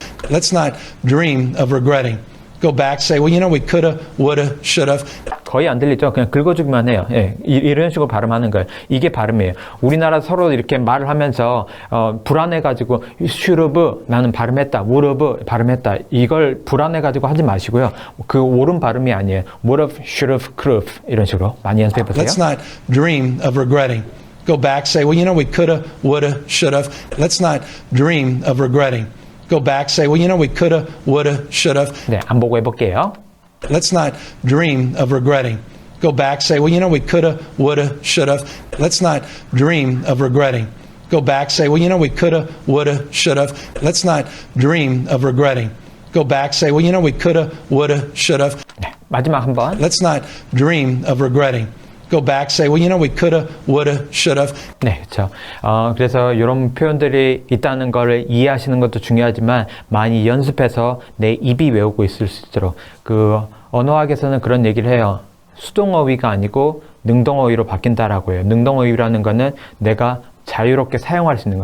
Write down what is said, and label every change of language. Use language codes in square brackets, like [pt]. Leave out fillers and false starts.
[en] Let's not dream of regretting. Go back, say, well, you know, we coulda, woulda, shoulda. [ko] 거의 안 들리죠? 그냥 긁어주기만 해요. 예, 이런 식으로 발음하는 거예요. 이게 발음이에요. 우리나라 서로 이렇게 말을 하면서 불안해가지고 [en] should have [ko] 나는 발음했다. [en] would have [ko] 발음했다. 이걸 불안해가지고 하지 마시고요. 그 옳은 발음이 아니에요. [en] would have, should have, could have [ko] 이런 식으로 많이 연습해보세요. [en] Let's not dream of regretting. Go back, say, well, you know, we coulda, woulda, shoulda. Let's not dream of regretting. Go back, say, well, you know, we coulda, woulda, shoulda. [ko] 네, 안 보고 해볼게요. [en] Let's not dream of regretting. Go back, say, well, you know, we coulda, woulda, shoulda. Let's not dream of regretting. Go back, say, well, you know, we coulda, woulda, shoulda. Let's not dream of regretting. Go back, say, well, you know, we coulda, woulda, shoulda. [ko] 네, 마지막 한 번. [en] Let's not dream of regretting. Go back, say, well, you know, we coulda, woulda, shoulda. [ko] 네, 그렇죠. 그래서 이런 표현들이 있다는 거를 이해하시는 것도 중요하지만 많이 연습해서 내 입이 외우고 있을 수 있도록 그 언어학에서는 그런 얘기를 해요. 수동어휘가 아니고 능동어휘로 바뀐다라고 해요. 능동어휘라는 거는 내가 자유롭게 사용할 수 있는 거.